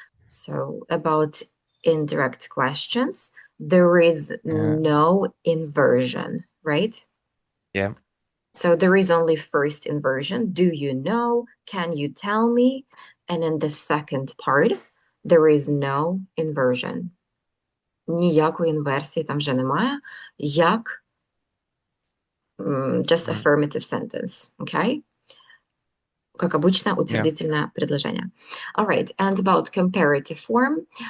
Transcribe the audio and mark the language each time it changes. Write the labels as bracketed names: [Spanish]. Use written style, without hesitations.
[English] So, about indirect questions, there is no inversion, right? Yeah. So there is only first inversion. Do you know? Can you tell me? And in the second part, there is no inversion. [Ukrainian] Ніякої інверсії там вже немає. Як [English] just affirmative sentence, okay? [Russian] Как обычно, утвердительное предложение. [English] All right, and about comparative form.